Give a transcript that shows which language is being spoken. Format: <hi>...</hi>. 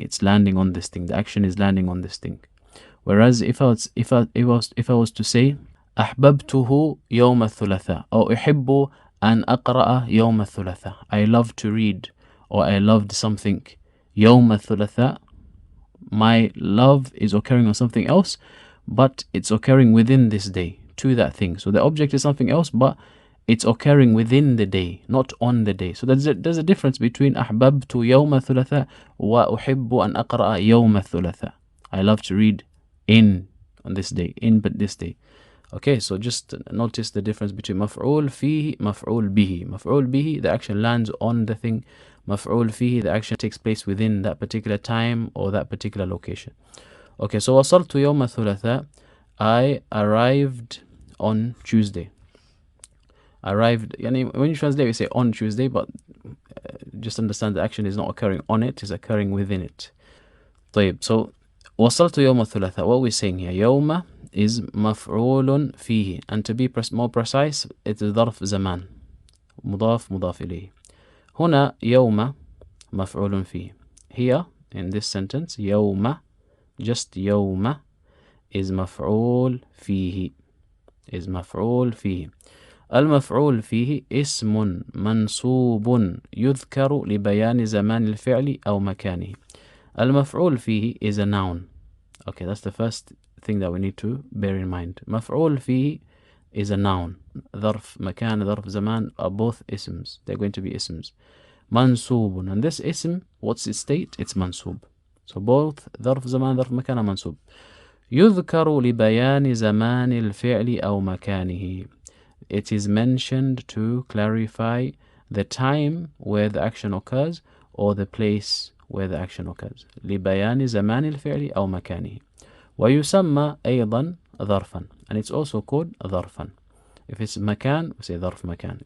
<en>It's landing on this thing. The action is landing on this thing. Whereas if I was to say</en> <ar>أحببته يوم الثلاثاء أو أحب أن أقرأ يوم الثلاثاء,</ar> <en>I love to read or I loved something. يوم الثلاثاء, my love is occurring on something else, but it's occurring within this day to that thing. So the object is something else, but it's occurring within the day, not on the day. So there's a difference between</en> <ar>أحببت يوم الثلاثاء وأحب أن أقرأ يوم الثلاثاء.</ar> <en>I love to read on this day, but this day. Okay, so just notice the difference between maf'ul fihi, maf'ul bihi. Maf'ul bihi, the action lands on the thing. Maf'ul fihi, the action takes place within that particular time or that particular location. Okay, so</en> <ar>wasaltu yawm al-thulatha,</ar> <en>I arrived on Tuesday. Arrived, when you translate, we say on Tuesday, but just understand the action is not occurring on it, it's occurring within it.</en> <ar>طيب,</ar> <en>so</en> <ar>وصلت يوم الثلاثاء.</ar> <en>What we're saying here, يوم is مفعول فيه, and to be more precise, it is ظرف زمان, مضاف مضاف إليه.</en> <ar>هنا يوم مفعول فيه.</ar> <en>Here in this sentence, يوم, just يوم, is مفعول فيه, is مفعول فيه.</en> <ar>المفعول فيه اسم منصوب يذكر لبيان زمان الفعل أو مكانه.</ar> <en>المفعول فيه is a noun. Okay, that's the first thing that we need to bear in mind. مفعول فيه is a noun. ظرف مكان, ظرف زمان are both isms. They're going to be isms. منصوب, and this ism, what's its state? It's منصوب. So both</en> <ar>ظرف زمان, ظرف مكان are منصوب. يذكر لبيان زمان الفعل أو مكانه.</ar> <en>It is mentioned to clarify the time where the action occurs or the place where the action occurs.</en> <ar>لبيان زمان الفعل أو مكانه. ويسمى أيضا ظرفا,</ar> <en>and it's also called ظرفا. If it's مكان, we say ظرف مكان.</en>